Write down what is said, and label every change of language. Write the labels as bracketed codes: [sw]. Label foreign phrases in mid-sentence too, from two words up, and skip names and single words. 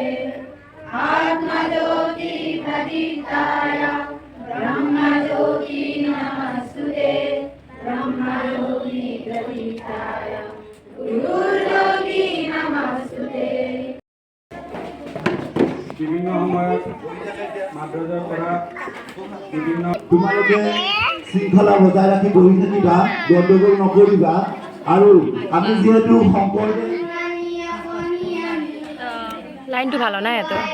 [sa] आत्मज्योति प्रदीप्ताय ब्रह्मज्योति नमस्तुते ब्रह्मज्योति प्रदीप्ताय गुरुज्योति नमस्तुते [as] বিভিন্ন সময়ত মাদ্ৰাজৰ পৰা বিভিন্ন তোমালোকে শৃংখলা বজাই ৰাখি বহি থাকিবা গণ্ডগোল নকৰিবা আৰু আমি যিহেতু শংকৰদেৱ লাইনটো ভাল নাই এত